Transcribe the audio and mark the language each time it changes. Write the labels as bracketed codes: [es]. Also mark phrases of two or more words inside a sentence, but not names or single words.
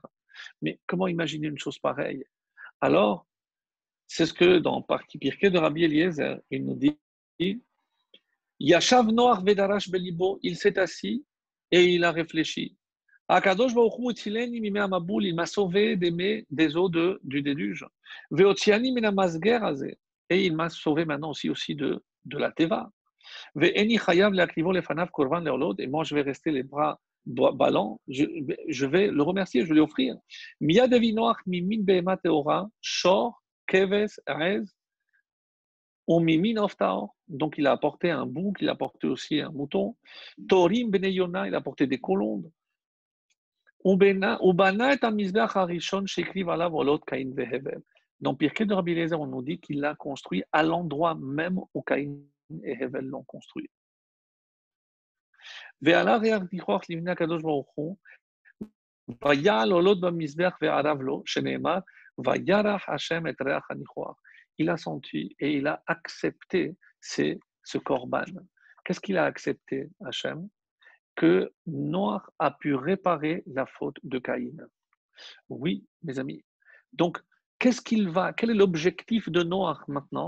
[fr] Mais comment imaginer une chose pareille? Alors, c'est ce que dans Parti Pirkei de Rabbi Eliezer, il nous dit, [he] ישב נח ודרש בליבו, [fr] il s'est assis et il a réfléchi. [he] הקדוש ברוך הוא הצילני ממי המבול, [fr] il m'a sauvé des eaux du déluge. [he] והוציאני מן המסגר הזה, [fr] et il m'a sauvé maintenant aussi de la teva. [he] ואני חייב להקריבו לפניו קרבן עולות, [fr] et moi je vais rester les bras ballants, je vais le remercier, je vais lui offrir. [he] מיד הביא נח ממין בהמה טהורה, שור, כשב, עז, וממין עוף טהור. [fr] Donc il a apporté un bouc, il a apporté aussi un mouton. [he] תורים בני יונה, [fr] il a apporté des colombes. [he] ובנה את המזבח הראשון שהקריבו עליו עולות קין והבל. [fr] Dans Pirkei de Rabbi Eliezer, on nous dit qu'il l'a construit à l'endroit même où Caïn et Hevel l'ont construit. [he] ועלה ריח ניחוח לפני הקדוש ברוך הוא, ויעל עולות במזבח וערב לו, שנאמר, וירח ה' את ריח הניחוח. [fr] Il a senti et il a accepté ce korban. Qu'est-ce qu'il a accepté, Hashem? Que Noach a pu réparer la faute de Caïn. Oui, mes amis. Donc, quel est l'objectif de Noach maintenant?